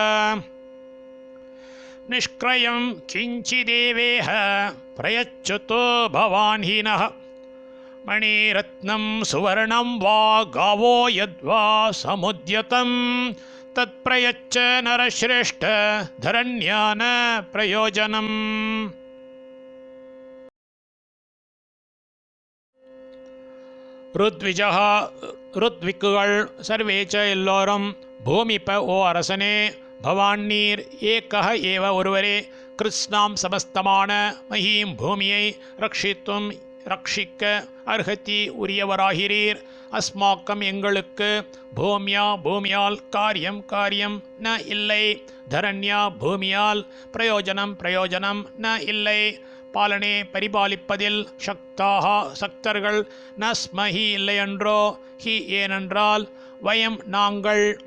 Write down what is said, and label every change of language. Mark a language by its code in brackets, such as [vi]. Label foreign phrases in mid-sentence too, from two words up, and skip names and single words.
[sa] निष्क्रयं किञ्चिदेवेह प्रयच्छतु भवान् हीनः मणिरत्नं सुवर्णं वा गावो यद्वा समुद्यतं तत्प्रयच्छ नरश्रेष्ठ धरण्या न प्रयोजनम्. [ta] ருத்விஜः ருத்விக்குகள், [sa] सर्वे च [ta] எல்லோரும், பூமிப்ப ஓ அரசனே, பவான் நீர், ஏகः ஏவ ஒருவரே, கிருத்ஸ்னாம் சமஸ்தமான, மஹீம் பூமியை, ரக்ஷித்தும் ரக்ஷிக்க, அர்ஹதி உரியவராகிறீர், அஸ்மாக்கம் எங்களுக்கு, பூமியா பூமியால், காரியம் காரியம், ந இல்லை, தரண்யா பூமியால், பிரயோஜனம் பிரயோஜனம், ந இல்லை, பாலனே பரிபாலிப்பதில், சக்தாக சக்தர்கள், [sa] न स्महि [ta] இல்லையன்றோ, ஹி ஏனென்றால், வயம் நாங்கள்,